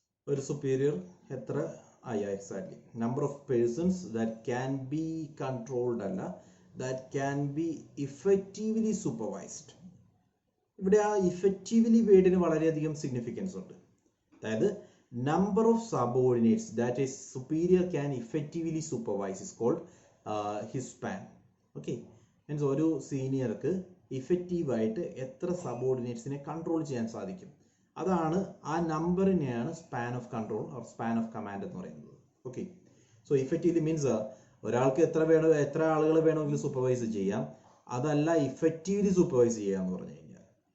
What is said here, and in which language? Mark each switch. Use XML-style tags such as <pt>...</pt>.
<en>ഒരു superior എത്ര exactly number of persons that can be controlled അല്ല, that can be effectively supervised.</en> <ml>ഇവിടെ ആ effectively വേർഡിന് വളരെയധികം സിഗ്നിഫിക്കൻസ് ഉണ്ട്.</ml> <en>അതായത് number of subordinates that a superior can effectively supervise is called his span.</en> <ml>Okay, means ഒരു സീനിയർക്ക് ഇഫക്റ്റീവായിട്ട് എത്ര സബോർഡിനേറ്റ്സിനെ control ചെയ്യാൻ സാധിക്കും, അതാണ് ആ നമ്പറിനെയാണ് span of control or span of command എന്ന് പറയുന്നത്. ഓക്കെ, സോ ഇഫക്റ്റീവ്ലി മീൻസ് ഒരാൾക്ക് എത്ര ആളുകൾ വേണമെങ്കിലും സൂപ്പർവൈസ് ചെയ്യാം, അതല്ല ഇഫക്റ്റീവ്ലി സൂപ്പർവൈസ് ചെയ്യുക എന്ന് പറഞ്ഞു കഴിഞ്ഞാൽ.</ml>